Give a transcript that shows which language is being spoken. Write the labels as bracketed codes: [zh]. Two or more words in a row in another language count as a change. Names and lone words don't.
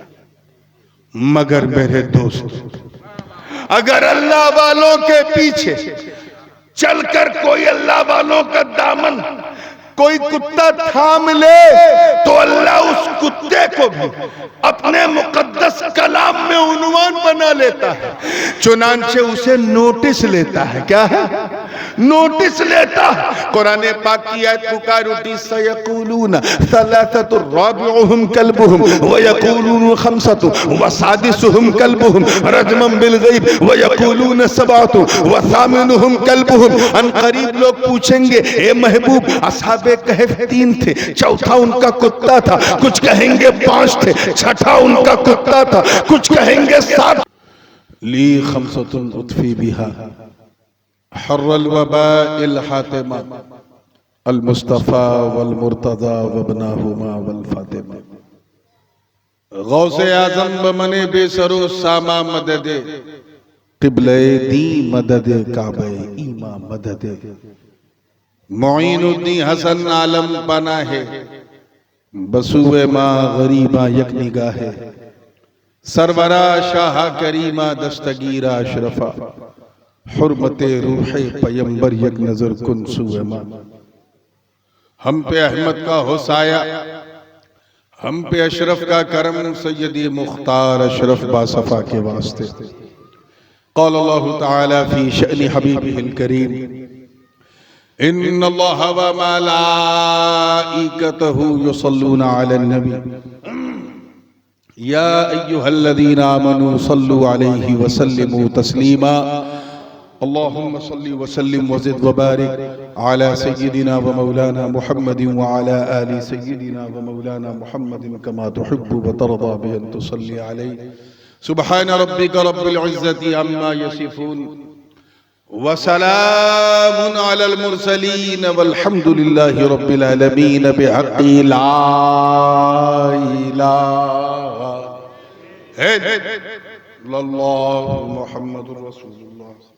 [hi] मगर मेरे दोस्त, अगर अल्लाह वालों के पीछे चलकर कोई अल्लाह वालों का दामन कोई कुत्ता थाम ले, तो अल्लाह उस कुत्ते को भी अपने मुकद्दस कलाम में उन्वान बना लेता है, चुनांचे उसे नोटिस लेता है। क्या है? नोटिस लेता है। कुरान पाक की आयत पुकार उठी, [ar] سيقولون ثلاثة رابعهم كلبهم ويقولون خمسة وسادسهم كلبهم رجما بالغيب ويقولون سبعة وثامنهم كلبهم. [hi] अन करीब लोग पूछेंगे, ए महबूब, असहाबे कहफ 3 थे, चौथा उनका कुत्ता था, कुछ कहेंगे 5 थे, 6ठा उनका कुत्ता था, कुछ कहेंगे 7। [ar] لي خمسة أطفي بها حر الوباء الحاطمة المصطفى والمرتضى وابناهما والفاطمة [fa] غوث اعظم بمن بی سر و سامان مددی قبله دین مددی کعبه ایمان مددی معین الدین حسن عالم پناه است بسوی ما غریبان یک نگاهی سرورا شاه کریما دستگیرا اشرفا حرمت روح پیغمبر یک نظر کن سوی ما. [hi] हम पे अहमद का हो साया, हम पे अशरफ का करम, सैयदी मुख्तार अशरफ बासफा के वास्ते। [ar] قال الله تعالى في شأن حبيبه الكريم إن الله وملائكته يصلون على النبي يا أيها الذين آمنوا صلوا عليه وسلموا تسليما اللهم صل وسلم وزد وبارك على سيدنا ومولانا محمد وعلى آل سيدنا ومولانا محمد كما تحب وترضى بأن تصلي عليه سبحان ربك رب العزة عما يصفون وسلام على المرسلين والحمد لله رب العالمين بحق لا إله إلا الله محمد رسول الله.